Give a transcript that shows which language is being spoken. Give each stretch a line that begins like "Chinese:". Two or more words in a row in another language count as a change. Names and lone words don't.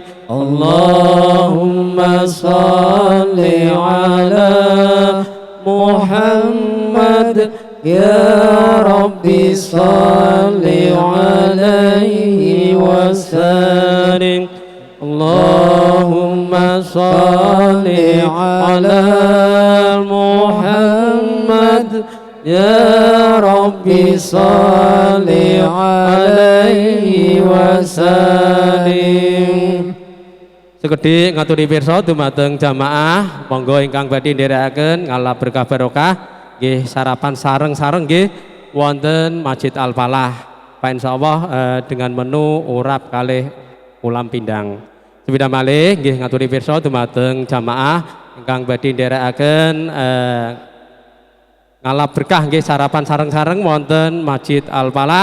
Arabic: Allahumma shalli ala Muhammad ya Rabbi salli alaihi wasallim. Allahumma صل على محمد يا ربي صل عليه وسلم.
Javanese: Sekedhik ngaturi pirsa dumateng jamaah, monggo ingkang badhe nderekaken ngalap berkah barokah nggih sarapan sareng-sareng nggih wonten Masjid Al Falah.
Indonesian: Pak insyaallah dengan menu
Javanese: urap kalih ulam pindang. Sepeda malih nggih ngaturi pirsa dumateng jamaah ingkang badhe nderekaken ngalap berkah nggih sarapan sareng-sareng wonten Masjid Al Falah.